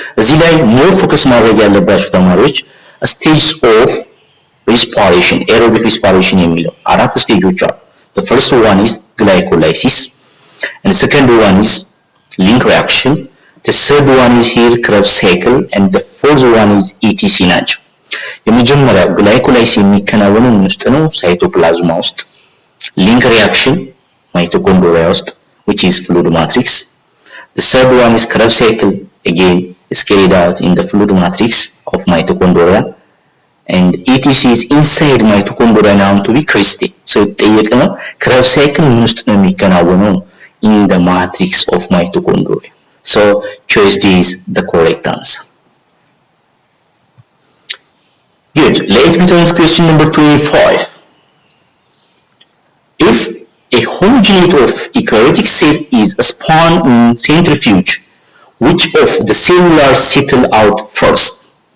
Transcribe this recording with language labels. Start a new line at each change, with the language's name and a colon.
Amharic: እዚህ ላይ ሞር ፎከስ ማድረግ ያለባችሁ ተማሪዎች
English: stages of respiration, aerobic respiration
Amharic: የሚለው አራት ስቴጆች አሉ።
English: The first one is glycolysis, and the second one is link reaction. The third one is here Krebs cycle, and the fourth one is ETC ናቸው።
Amharic: የመጀመሪያው ግላይኮላይሲስ የሚከናወነው ምን ውስጥ ነው? ሳይቶፕላዝማ ውስጥ። ሊንክ ሪአክሽን ማይቶኮንድሪያ ውስጥ
English: which is fluid matrix. The third one is Krebs cycle, again is carried out in the fluid matrix of mitochondria, and ETC is inside mitochondria known to be crystal.
Amharic: So የተጠየቅነው
English: Krebs cycle
Amharic: ምን ውስጥ ነው የሚከናወነው?
English: In the matrix of mitochondria. So choice D is the correct answer. Good. Let me turn to question number 25. If a homogenate of eukaryotic cell is spun in centrifuge, which of the cellular settle out first?